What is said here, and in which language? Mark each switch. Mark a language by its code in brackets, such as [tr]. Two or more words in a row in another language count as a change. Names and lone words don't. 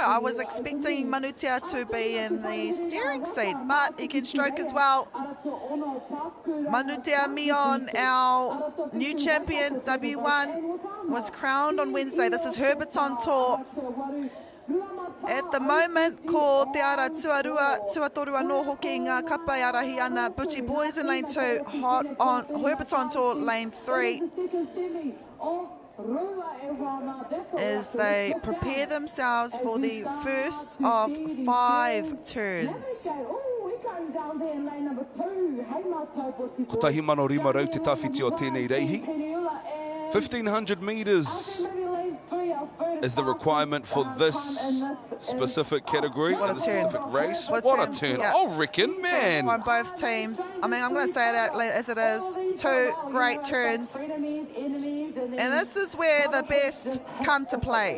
[en] I was expecting Manutia to be in the steering seat, but he can stroke as well. Manutia Mion, our new champion, W1, was crowned on Wednesday. This is Herberton Tour. At the moment, [mi] ko te ara tuatorua no hoki ngā kapai arahi ana. [en] Butchie Boys in lane 2, hot on Herberton Tour lane 3. As they prepare themselves for the first of 5 turns. [mi] Ko tahi mano rima rau te tawhiti o tēnei reihi. [en] 1,500 metres is the requirement for this specific category, What a this turn. specific race. What a turn. Yeah. I reckon, man. On both teams. I mean, I'm going to say it out as it is. 2 great turns. And this is where the best come to play.